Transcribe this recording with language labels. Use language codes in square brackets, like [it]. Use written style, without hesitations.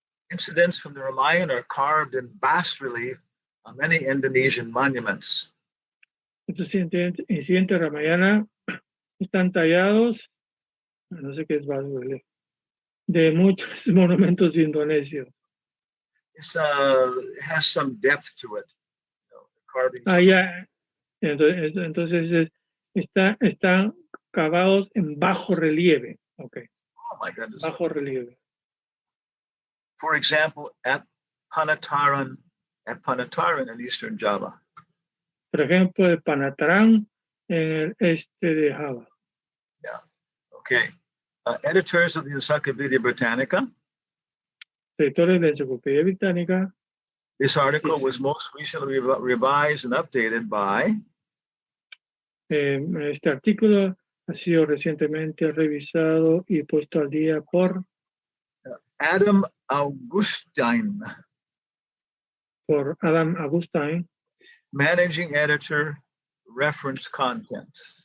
[en] Incidents from the Ramayana are carved in bas relief on many Indonesian monuments. [es] Estos incidentes de Ramayana están tallados, no sé qué es bas relief, de muchos monumentos indonesios. [en] It has some depth to it. Carvings. [es] Entonces están cavados en bajo relieve. [en] Okay. Oh my goodness. [es] Bajo relieve. [en] For example, at Panataran in Eastern Java. [es] Por ejemplo, el Panataran en el este de Java. [en] Yeah. Okay. Editors of the Encyclopedia Britannica. [es] Editores de la Enciclopedia Británica. [en] This article was most recently revised and updated by [es] Este artículo ha sido recientemente revisado y puesto al día por Adam Augustine, Adam Augustine, [en] managing editor, reference content.